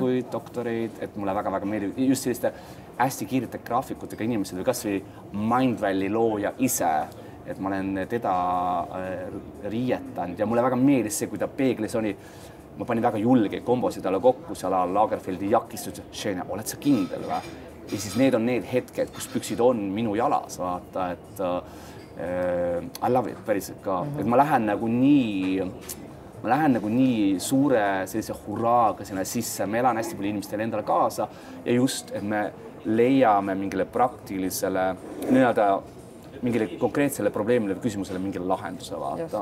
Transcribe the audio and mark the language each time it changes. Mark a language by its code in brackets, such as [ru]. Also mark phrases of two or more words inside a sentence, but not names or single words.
[et] Poliitikuid, doktoreid, et mulle väga-väga meeldib just selliste hästi kiirete graafikutega inimesed või kas või Mindvalley looja ise, et ma olen teda riietanud ja mulle väga meeldis see, kui ta peeglis oli, ma panin väga julge kombosid talle kokku seal Lagerfeldi jakist, Šene, oled sa kindel või? Ja siis need on need hetked, kus püksid on minu jalas, vaata, et [en] I love it [et] päriselt ka, et ma lähen nagu nii suure sellise hurraaga sinna sisse, ma elan hästi palju inimestele endale kaasa ja just, et me leiame mingile praktilisele, mingile konkreetsele probleemile või küsimusele mingile lahenduse vaata.